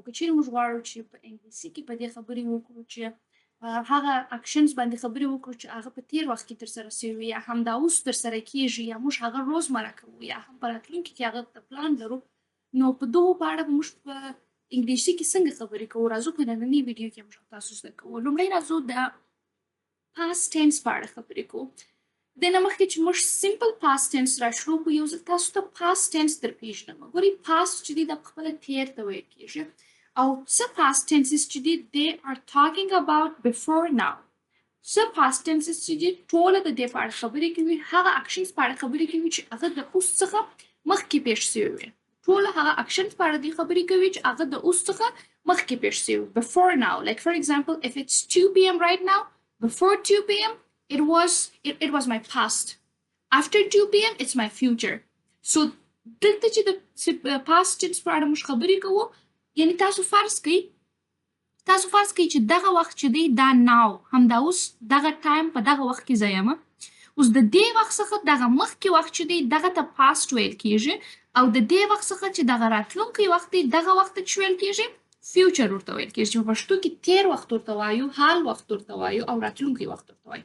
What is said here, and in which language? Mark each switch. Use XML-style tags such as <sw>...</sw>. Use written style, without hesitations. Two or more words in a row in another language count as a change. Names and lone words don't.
<ps>که چیرې موږ غواړو چې په انګلیسي کې په دې خبرې وکړو چې هغه اکشنز باندې خبرې وکړو چې هغه په تیر وخت کې ترسره سوي وي یا همدا اوس ترسره کیږي یا موږ هغه روزمره کوو یا هم په راتلونکي کې هغه ته پلان لرو، نو په دغو په اړه به موږ په انګلیسي کې څنګه خبرې کوو. راځو په نننۍ ویډیو کې موږ او تاسو زده کوو. لومړی راځو د</ps> <en>past tense</en> <ps>په اړه خبرې کوو. د نه مخکې چې موږ</ps> <en>simple past tense</en> <ps>را شروع کړو، یو ځل تاسو ته</ps> <en>past tense</en> <ps>در پیژنم. ګورئ past چې دی دا پخپله تیر ته ویل کیږي او څه</ps> <en>past tenses</en> <ps>چې دي</ps> <en>they are talking about before now.</en> <ps>څه</ps> <en>past tenses</en> <ps>چې دي ټوله د دې په اړه خبرې کوي، هغه actions په اړه خبرې کوي چې هغه د اوس څخه مخکې پیښ سوي وي. ټوله هغه actions په اړه دې خبرې کوي چې هغه د اوس څخه مخکې پیښ سوي وي.</ps> <en>Before now, like for example, if it's 2 p.m. right now, before 2 p.m. it was my past. After 2 p.m. it's my future. So</en> <ps>دلته چې د past tense په اړه موږ خبرې کوو، یعنی تاسو فرض کړئ چې دغه وخت چې دی دا now، همدا اوس دغه ټایم په دغه وخت کې زه یم. اوس د دې وخت څخه دغه مخکې وخت چې دی دغه ته past ویل کیږي او د دې وخت څخه چې دغه راتلونکی وخت دی دغه وخت ته ویل کیږي فیوچر ورته ویل کیږي، چې په پښتو کې تیر وخت ورته وایو، حال وخت ورته وایو او راتلونکی وخت ورته وایو.</ps>